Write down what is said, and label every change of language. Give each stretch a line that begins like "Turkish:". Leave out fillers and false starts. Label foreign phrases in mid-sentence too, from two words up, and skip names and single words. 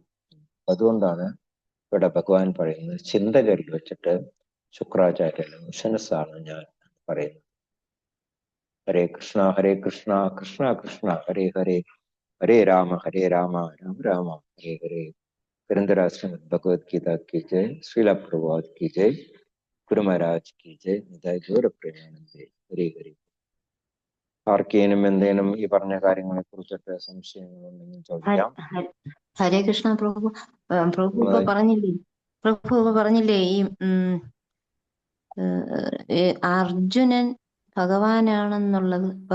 Malayalam: അതുകൊണ്ടാണ് ഇവിടെ ഭഗവാൻ പറയുന്നത് ചിന്തകരിൽ വെച്ചിട്ട് ശുക്രാചാര്യൻ ഉശനസാണ് ഞാൻ പറയുന്നത്.
Sanskrit: ഹരേ കൃഷ്ണ കൃഷ്ണ കൃഷ്ണ ഹരേ ഹരേ, ഹരേ രാമ രാമ രാമ ഹരേ ഹരേ.
Hindi: ഗ്രന്ഥരാശ്രമ ഭഗവത്ഗീത की जय, श्रीला प्रभुपाद की जय, गुरु महाराज की जय, निताय गौर प्रेमानंदे हरे हरे.
Malayalam: ആർക്കേനും എന്തേനും ഈ പറഞ്ഞ കാര്യങ്ങളെ കുറിച്ചിട്ട് സംശയങ്ങളുണ്ടെങ്കിൽ ചോദിക്കാം. ഹരേ കൃഷ്ണ പ്രഭു. പ്രഭു ഇപ്പൊ പറഞ്ഞില്ലേ ഈ അർജുനൻ ഭഗവാനാണെന്നുള്ളത്.